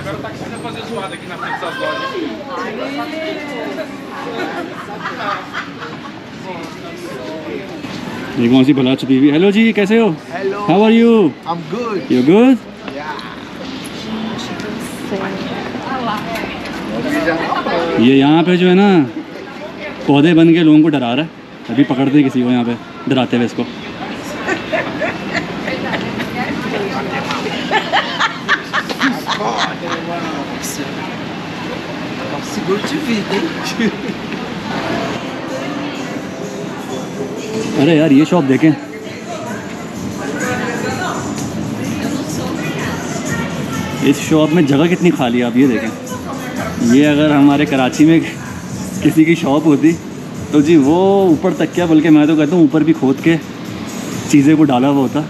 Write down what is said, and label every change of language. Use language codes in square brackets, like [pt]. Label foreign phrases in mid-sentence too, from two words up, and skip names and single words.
[pt] Agora tá querendo fazer zoada aqui na frente das lojas. [hi] ये कौन सी भला छुपी हुई? हेलो जी, कैसे हो? [en] Hello. how are you? I'm good. you good? [hi] ये यहाँ पे जो है ना पौधे बन के लोगों को डरा रहा है। अभी पकड़ते हैं किसी को यहाँ पे डराते हुए इसको। [pt] Seguro de vida, hein? [hi] अरे यार ये शॉप देखें, इस शॉप में जगह कितनी खाली है, आप ये देखें। ये अगर हमारे कराची में किसी की शॉप होती तो जी वो ऊपर तक क्या, बल्कि मैं तो कहता हूँ ऊपर भी खोद के चीज़ें को डाला हुआ होता।